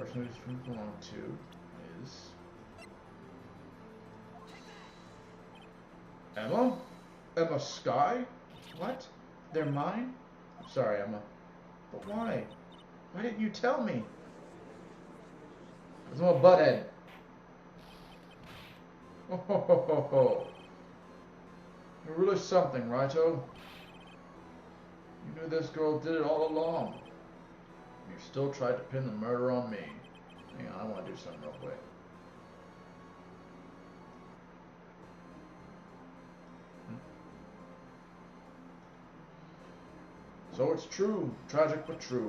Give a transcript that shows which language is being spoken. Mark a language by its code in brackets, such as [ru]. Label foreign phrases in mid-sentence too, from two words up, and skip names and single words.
[en] person who these belong to is Emma? Emma Sky? What? They're mine? I'm sorry, Emma. But why? Why didn't you tell me? Because I'm a butthead. Oh, ho, ho, ho, ho. You're really something, Righto. You knew this girl did it all along. You still tried to pin the murder on me. Hang on, I want to do something real quick. So it's true, tragic but true.